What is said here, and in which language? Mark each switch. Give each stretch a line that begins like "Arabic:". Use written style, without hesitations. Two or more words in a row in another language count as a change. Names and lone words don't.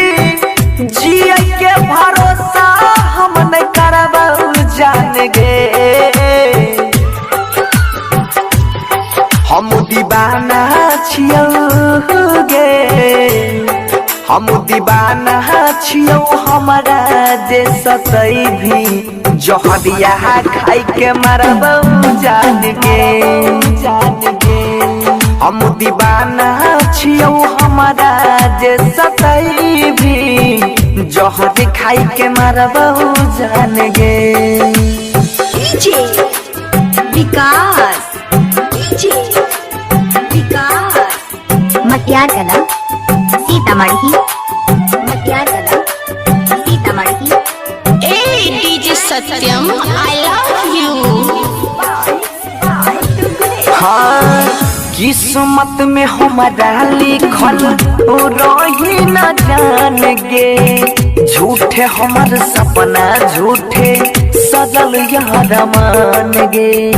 Maithili: जिए के भरोसा हम नहीं करबौ जान गे, हम दीवाना छियौ गे, हम दीवाना छियौ हमारा जे सतै भी, जहरिया खाई के मरबौ जान गे जान गे। हम दीवाना छियौ हमारा जे सतै भी, जहर खाई के मरबौ जान गे। विकास मटियार कला सीतामढ़ी, मटियार कला सीतामढ़ी। ए डीजे सत्यम
English: I love you.
Maithili: हाँ किस्मत में हमारा लिखल रही न जान गे, झूठे हमार सपना झूठे सजल यार मान गे।